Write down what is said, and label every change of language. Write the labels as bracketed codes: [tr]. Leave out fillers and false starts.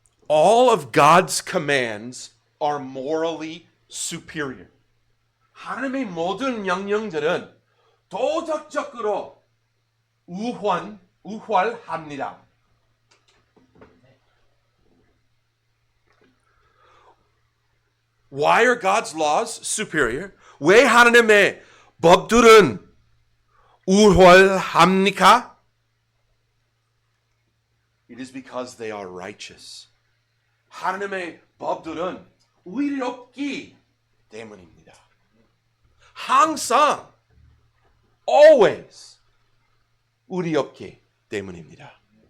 [en] All of God's commands are morally superior. [ko] 하나님의 모든 명령들은 도덕적으로 우월합니다. [en] Why are God's laws superior? [ko] 왜 하나님의 법들은 우월합니까? [en] It is because they are righteous. [ko] 하나님의 법들은 의롭기 때문입니다. 항상, always 의롭기 때문입니다.